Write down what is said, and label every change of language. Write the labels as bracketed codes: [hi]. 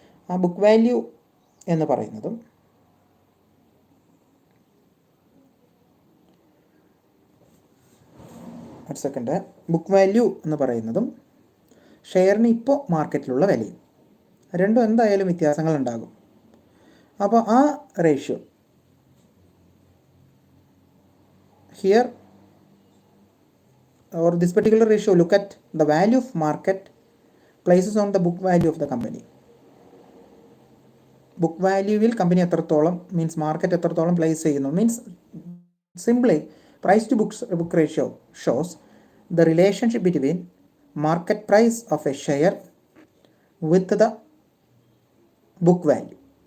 [ml] ആ book value എന്ന് പറയുന്നതും ഒരു സെക്കൻഡ്, ബുക്ക് വാല്യൂ എന്ന് പറയുന്നതും ഷെയറിന് ഇപ്പോൾ മാർക്കറ്റിലുള്ള വിലയും രണ്ടും എന്തായാലും വ്യത്യാസങ്ങൾ ഉണ്ടാകും. അപ്പോൾ ആ [en] Ratio here or this particular ratio look at the value of market places on the book value of the company. [ml] Book വാല്യൂവിൽ company എത്രത്തോളം മീൻസ് മാർക്കറ്റ് എത്രത്തോളം പ്ലേസ് ചെയ്യുന്നു [en] Means simply price to book ratio shows the relationship between market price of a share with the book value.